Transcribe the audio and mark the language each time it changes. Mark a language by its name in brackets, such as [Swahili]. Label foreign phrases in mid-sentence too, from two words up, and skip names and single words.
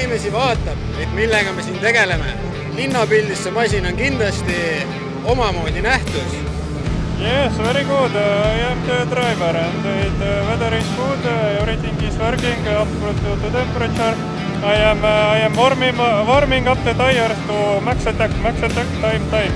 [Estonian] Eesti vaatab, et millega me siin tegeleme. Linnapildis see masin on kindlasti omamoodi nähtus. [English] Yes, very good. I am the driver and the weather is good. Everything is working up to the temperature. I am warming up the tires to max attack, time.